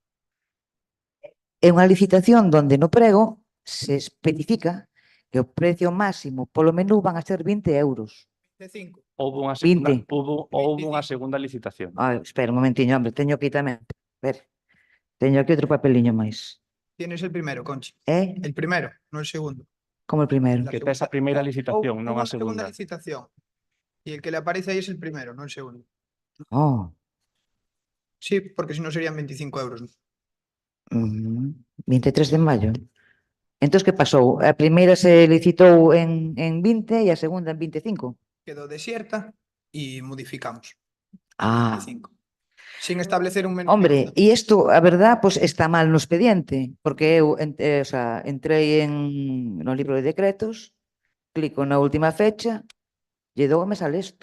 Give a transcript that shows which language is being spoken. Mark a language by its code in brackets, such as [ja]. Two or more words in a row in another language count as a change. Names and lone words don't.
[gl] É unha licitación onde no prego se especifica que o precio máximo polo menú van a ser 20 euros. 25. Houve unha 20. segunda licitación. Espera un momentiño, hombre, teño aquí tamén. Espera. Teño aquí outro papeliño máis. [es] Tienes el primero, Conchi. El primero, no el segundo. Como el primero? [gl] Que tes a primeira licitación, non a [es] Hubo una segunda [gl] segunda. [es] licitación. Y el que le aparece ahí es el primero, no el segundo. Oh. Sí, porque si no serían 25 euros. [gl] 23 de maio. Entón, que pasou? A primeira se licitou en 20 e a segunda en 25? [es] Quedó desierta y modificamos. Ah. 25. Sin establecer un menú. [gl] Hombre, e isto, a verdad, pues está mal no expediente, porque eu entrei no libro de decretos, clico na última fecha, lle dou e me sale isto.